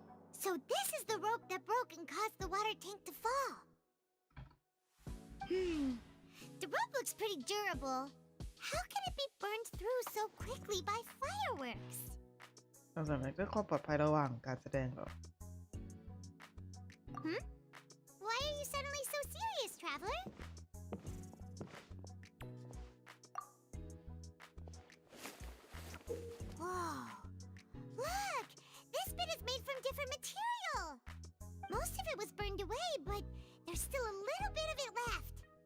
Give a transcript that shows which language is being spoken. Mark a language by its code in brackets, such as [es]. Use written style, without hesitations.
[en] So this is the rope that broke and caused the water tank to fall. The rope looks pretty durable. How can it be burned through so quickly by fireworks? [th] สงสัยเพื่อความปลอดภัยระหว่างการแสดงเหรอ [en] Why are you suddenly so serious, traveler? Whoa. Look! This bit is made from different material. Most of it was burned away, but there's still a little bit of it left.